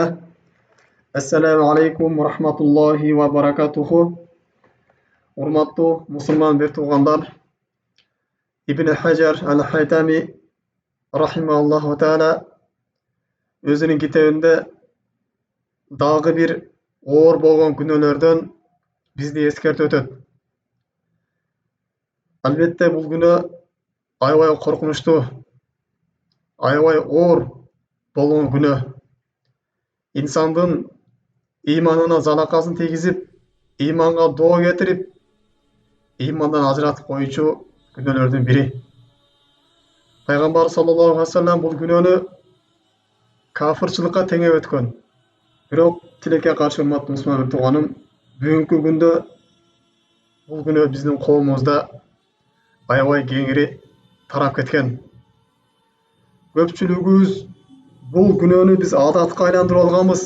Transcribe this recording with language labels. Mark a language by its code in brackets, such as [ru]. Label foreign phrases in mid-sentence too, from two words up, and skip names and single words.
[ar] السلام عليكم ورحمة الله وبركاته. [ky] Урматтуу мусулман бир туугандар, Ибн Хаджар ал-Хайтами [ar] رحمه الله تعالى [ky] өзүнүн китебинде дагы бир оор болгон күнөөлөрдөн бизди эскертип өтөт. Албетте бул күнөө аябай коркунучтуу, аябай оор болгон күнөө. İnsandын иманына залакасын тийгизип, иманга доо кетирип, имандан ажыратып коюучу күнөөлөрдүн бири. Пайгамбар [ar] صلى الله عليه وسلم [ky] бул күнөөнү кафырчылыкка теңеп өткөн. Бирок тилекке каршы урматтуу мусулман бир тууганым, бүгүнкү күндө бул күнөө биздин коомубузда аябай кеңири тарап кеткен. Көпчүлүгүбүз бул күнөөнү биз адатка айландырып алганбыз.